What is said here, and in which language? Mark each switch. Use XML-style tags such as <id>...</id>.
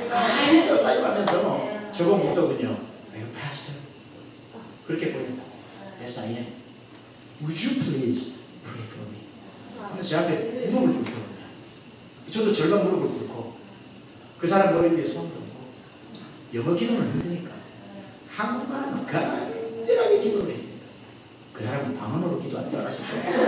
<ko>가만히 있어봐요 하면서 저거 묻더군요.</ko> <en>아유, pastor.</en> <ko>그렇게 보인다.</ko> <en>Yes, I am. Would you please pray for me?</en> <ko>하면서 제 앞에 무릎을 꿇더군요. 저도 절반 무릎을 꿇고 그 사람 머리 위에 손을 얹고 영어 기도는 힘드니까 한국말로 간절하게 기도를 해요. 그 사람은 방언으로 기도한 줄 알았을 거예요.</ko>